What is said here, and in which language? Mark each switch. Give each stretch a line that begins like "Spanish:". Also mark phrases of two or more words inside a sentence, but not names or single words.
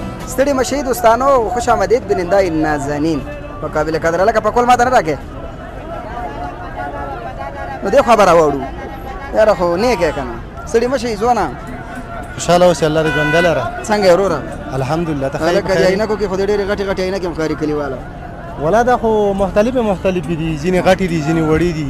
Pashto: ستړي مشي دوستانو،
Persian: خوش آمدید بینندای نازنین.
Pashto: په قابل قدر لکه په کول ماته نه راکې نو دې خبره واړو یاره خو نیک یې که نه ستړي مشي ځوانه خوشحاله اوسې الله دې ژوندی لره. څنګه یې وروره الحمدلله ته هلکه دې عینکو کې خو دې ډېرې غټې غټې عینکې هم ښکاري کلیواله ولا دا خو مختلفې دي، ځینې غټې دي ځینې وړې دي.